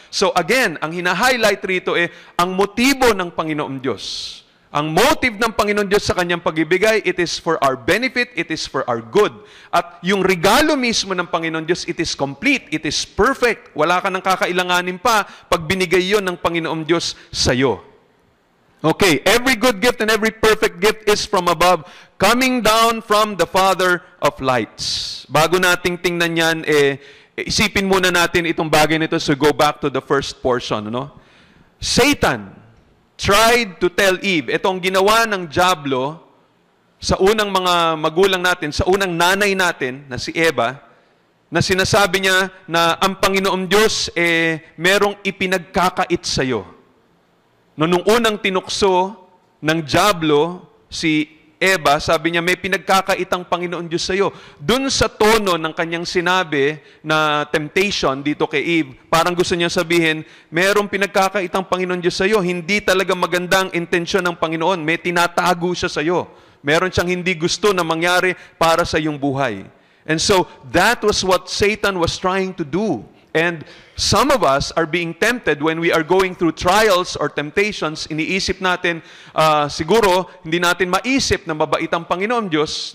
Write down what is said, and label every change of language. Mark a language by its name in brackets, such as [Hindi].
[Filipino] So again, ang hina-highlight rito ang motibo ng Panginoon Diyos. Ang motive ng Panginoon Diyos sa kanyang pag-ibigay, [English] it is for our benefit, it is for our good. [Filipino] At yung regalo mismo ng Panginoon Diyos, [English] it is complete, it is perfect. [Filipino] Wala ka nang kakailanganin pa pag binigay yon ng Panginoon Diyos sa'yo. [English] Okay, every good gift and every perfect gift is from above, coming down from the Father of lights. [Filipino] Bago nating tingnan yan, isipin muna natin itong bagay nito, [English] so go back to the first portion. Satan tried to tell Eve, [Filipino] itong ginawa ng diablo sa unang mga magulang natin, sa unang nanay natin, na si Eva, na sinasabi niya na ang Panginoon Diyos merong ipinagkakait sa'yo. Nung unang tinukso ng diablo si Eva, sabi niya, may pinagkakaitang Panginoon Diyos sa iyo. Doon sa tono ng kanyang sinabi na temptation dito kay Eve, parang gusto niya sabihin, merong pinagkakaitang Panginoon Diyos sa iyo. Hindi talaga magandang intensyon ng Panginoon. May tinatago siya sa iyo. Meron siyang hindi gusto na mangyari para sa iyong buhay. [English] And so, that was what Satan was trying to do. And some of us are being tempted when we are going through trials or temptations. [Filipino] Iniisip natin, siguro, hindi natin maisip na mabait ang Panginoon Diyos.